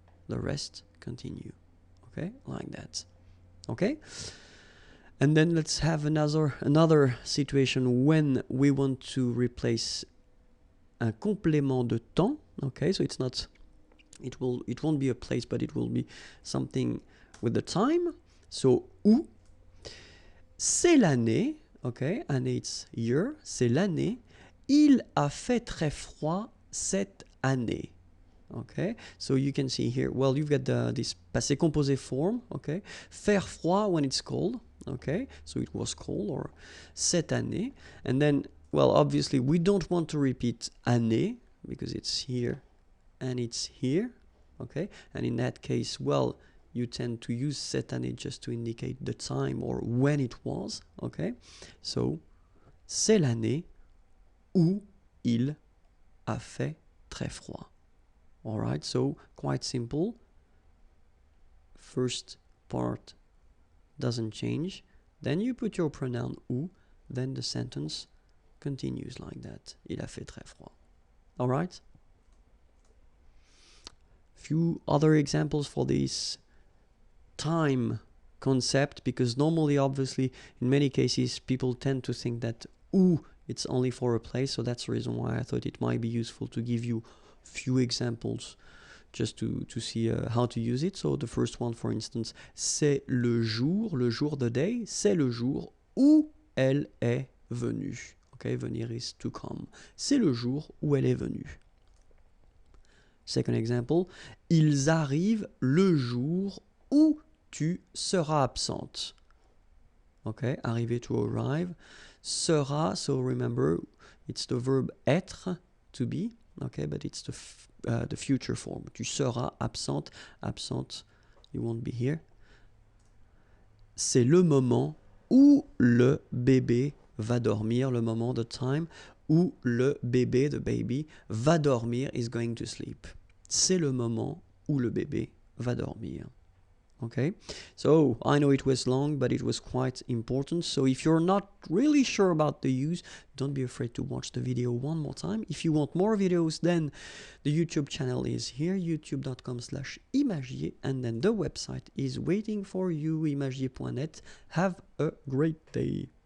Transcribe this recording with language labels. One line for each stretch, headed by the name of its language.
English: The rest continue. Okay, like that. Okay, and then let's have another situation when we want to replace
French: un complément de temps.
English: Okay, so it's not, it won't be a place, but it will be something with the time.
French: So où, c'est l'année. Okay, année
English: it's year,
French: c'est l'année. Il a fait très froid cette année.
English: Okay, so you can see here, well, you've got this passé composé form. Okay,
French: faire froid
English: when it's cold. Okay, so it was cold, or
French: cette année.
English: And then, well, obviously we don't want to repeat année because it's here and it's here. Okay, and in that case, well, you tend to use
French: cette année
English: just to indicate the time or when it was, okay?
French: So, c'est l'année où il a fait très froid.
English: Alright, so quite simple. First part doesn't change. Then you put your pronoun où, then the sentence continues like that.
French: Il a fait très froid.
English: Alright? Few other examples for this time concept, because normally, obviously, in many cases, people tend to think that où it's only for a place, so that's the reason why I thought it might be useful to give you few examples just to see how to use it.
French: So the first one, for instance, c'est le jour
English: the day,
French: c'est le jour où elle est venue. Okay, venir
English: is to come.
French: C'est le jour où elle est venue.
English: Second example,
French: ils arrivent le jour où tu seras absente.
English: Okay, arriver to arrive. Sera, so remember, it's the verb être, to be. Okay, but it's the future form.
French: Tu seras absente.
English: Absente, you won't be here.
French: C'est le moment où le bébé va dormir, le moment,
English: the time,
French: où le bébé,
English: the baby,
French: va dormir,
English: is going to sleep.
French: C'est le moment où le bébé va dormir.
English: Okay, so I know it was long, but it was quite important. So if you're not really sure about the use, don't be afraid to watch the video one more time. If you want more videos, then the YouTube channel is here, youtube.com/imagier, and then the website is waiting for you, imagier.net. Have a great day.